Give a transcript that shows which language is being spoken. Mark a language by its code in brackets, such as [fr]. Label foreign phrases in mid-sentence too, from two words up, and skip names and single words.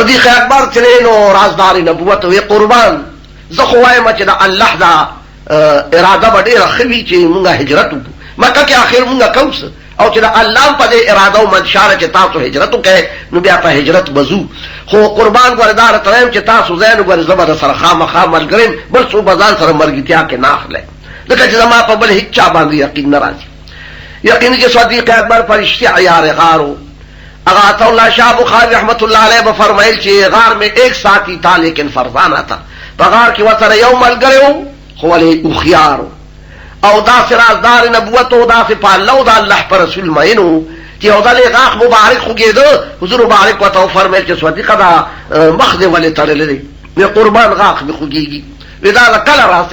[ps] صدیق اکبر چې دی نو رازدار نبوت وی قربان زه خو وایم چې د الله دا اراده به ډېره ښه وي چې مونږ هجرت وکړو مکه کې آخر مونږ کوم څه، او چې د الله په دې اراده او منشا چې تاسو هجرت وکړئ نو بیا په هجرت بزو. خو قربان ګورې دا راته وایم چې تاسو ځای نو ګورې زه به در سره خامخا ملګری یم، بل څوک به ځان سره مرګتیا کې نه اخلی، ځکه چې زما په بل هېڅ چا باندې یقین نه راځي. یقین چې صدیق اکبر په رښتیا یار غارو. اگر عطا اللہ شاہ بخاری رحمت اللہ علیہ بفرمائل چې [ur] غار میں ایک ساتھی تھا لیکن فرزانہ تھا. [ps] په غار کې ورسره یو ملګری و خو ولې هوښیار او داسې رازدار نبوت و داسې پالله و د الله په رسول مین و چې یو ځل یې غاښ مبارک خوږېده، حضور مبارک ورته وفرمیل چې صدیقه دا مخ دې ولې تړلی دی؟ وی قربان غاښ مې خوږېږي. وی دا کله راسې؟